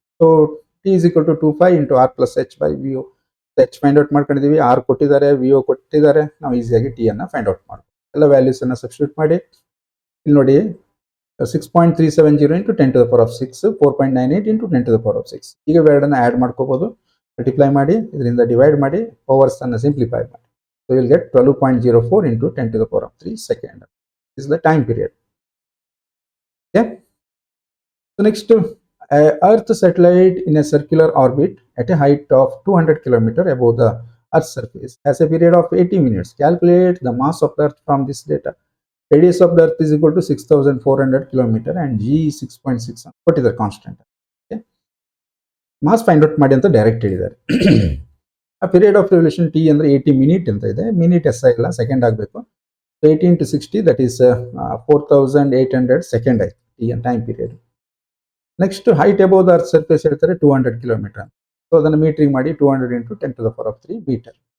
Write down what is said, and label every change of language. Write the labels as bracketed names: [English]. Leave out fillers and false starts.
[Kannada] So T is equal to 2π into R plus H by V O. H find out ಮಾಡ್ಕೊಂಡಿದ್ದೀವಿ, R ಕೊಟ್ಟಿದ್ದಾರೆ, V ಒ ಕೊಟ್ಟಿದ್ದಾರೆ. ನಾವು ಈಸಿಯಾಗಿ T ಅನ್ನು ಫೈಂಡ್ ಔಟ್ ಮಾಡ್ಬೋದು. ಎಲ್ಲ ವ್ಯಾಲ್ಯೂಸ್ ಅನ್ನು ಸಬ್ಸ್ಟಿಟ್ಯೂಟ್ ಮಾಡಿ ಇಲ್ಲಿ ನೋಡಿ 6.370 into 10 to the power of 6, 4.98 into 10 to the power of 6. ಈಗ ಎರಡನ್ನ ಆ್ಯಡ್ ಮಾಡ್ಕೋಬಹುದು, ಮಲ್ಟಿಪ್ಲೈ ಮಾಡಿ, ಇದರಿಂದ ಡಿವೈಡ್ ಮಾಡಿ, ಪವರ್ಸ್ ಅನ್ನು ಸಿಂಪ್ಲಿಫೈ ಮಾಡಿ. [English] So you'll get 12.04 into 10 to the power of 3 second. This is the time period. Okay. So next, Earth satellite in a circular orbit at a height of 200 km above the Earth's surface has a period of 80 minutes. Calculate the mass of the Earth from this data. Radius of the Earth is equal to 6,400 km and G is 6.6. What is the constant? Okay. Mass find out [Kannada] ಮಾಡಿ ಅಂತ direct ಹೇಳಿದ್ದಾರೆ. ಆ period of revolution T ಅಂದರೆ 80 minute ಅಂತ ಇದೆ. Minute S ಇಲ್ಲ, second ಆಗಬೇಕು. 80 into 60 that is 4800 second ಆಯ್ತು T time period. Next height above the earth surface ಹೇಳ್ತಾರೆ 200 ಕಿಲೋಮೀಟರ್. ಸೊ ಅದನ್ನು ಮೀಟ್ರಿಂಗ್ ಮಾಡಿ 200 into 10 to the power of 3 metre.